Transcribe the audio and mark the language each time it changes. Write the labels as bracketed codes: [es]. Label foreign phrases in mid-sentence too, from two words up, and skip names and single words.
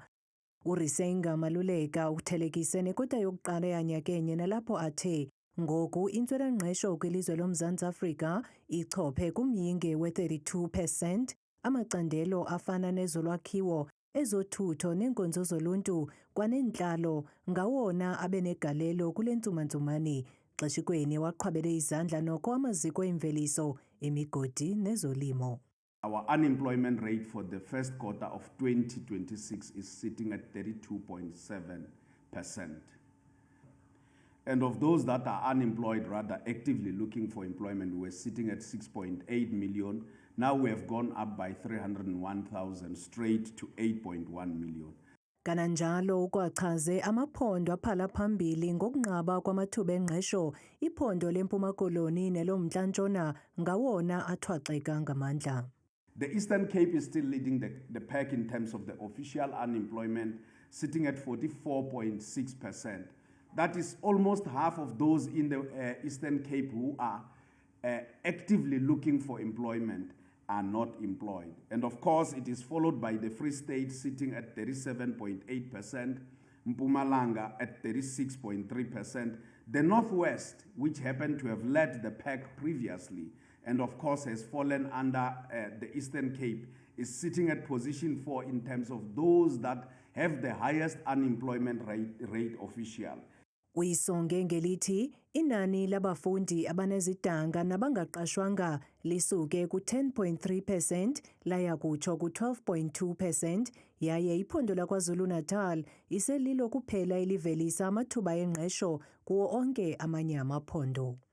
[xh] URisenga Maluleka uthelekise nekota yokuqala yanyakenye nalapho athe ngoku intswelangqesho kwilizwe loMzantsi Afrika ichophe kumyinge we-32%, amacandelo afana nezolwakhiwo, ezothutho neenkonzo zoluntu kwanentlalo ngawona abenegalelo kule ntsumantsumani. Xeshikweni waqhwabele izandla noko amaziko emveliso, emigodi nezolimo. [en] Our unemployment rate for the first quarter of 2026 is sitting at 32.7%. And of those that are unemployed, rather actively looking for employment, we're sitting at 6.8 million. Now we have gone up by 301,000 straight to 8.1 million. [xh] Kananjalo ukwachaze amaphondo aphala phambili ngokunqaba kwamathuba engqesho, iphondo leMpuma Koloni nelomntla Ntshona ngawona athwaxeka ngamandla. [en] The Eastern Cape is still leading the pack in terms of the official unemployment, sitting at 44.6%. That is almost half of those in the Eastern Cape who are actively looking for employment are not employed. And of course, it is followed by the Free State sitting at 37.8%, Mpumalanga at 36.3%, the Northwest, which happened to have led the pack previously, and of course has fallen under the Eastern Cape, is sitting at position 4 in terms of those that have the highest unemployment rate official. [xh] Uyisonge ngelithi inani labafundi abanezidanga nabangaqashwanga lisuke ku-10.3% laya kutsho ku-12.2%, yaye iphondo laKwaZulu-Natal iselilo kuphela elivelisa amathuba engqesho kuwo onke amanye amaphondo.